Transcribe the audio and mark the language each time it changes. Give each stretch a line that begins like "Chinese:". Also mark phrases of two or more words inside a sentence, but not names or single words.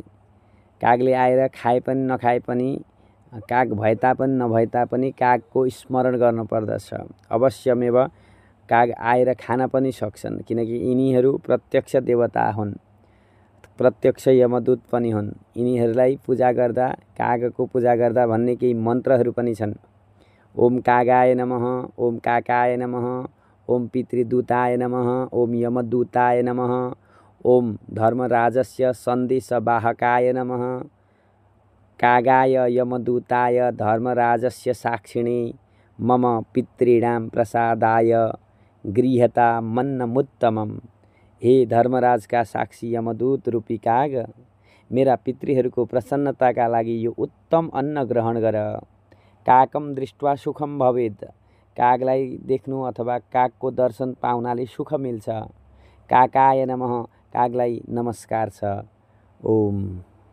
Nepali: कागले आएर खाए पनि नखाए पनि, काग भए तापनि नभए तापनि कागको स्मरण गर्नुपर्दछ। अवश्यमेव काग आएर खान पनि सक्छन्, किनकि यिनीहरू प्रत्यक्ष देवता हुन्, प्रत्यक्ष यमदूत पनि हुन्। यिनीहरूलाई पूजा गर्दा, कागको पूजा गर्दा भन्ने केही मन्त्रहरू पनि छन्।
Sanskrit: ओम कागाय नमः, ओम काकाय नमः, ओम पितृदूताय नमः, ओम यमदूताय नमः, ओम धर्मराजस्य सन्देशवाहकाय नमः, कागाय यमदूताय धर्मराजस्य साक्षिणे मम पितॄणां प्रसादाय गृह्यता मन्नमुत्तमम्।
Nepali: हे धर्मराजका साक्षी यमदूत रूपी काग, मेरा पितृहरूको प्रसन्नताका लागि यो उत्तम अन्न ग्रहण गर।
Sanskrit: काकम दृष्ट्वा सुखम भवेत्।
Nepali: कागलाई देख्नु अथवा कागको दर्शन पाउनाले सुख मिल्छ।
Sanskrit: काकाय नमः,
Nepali: कागलाई नमस्कार छ। ओम।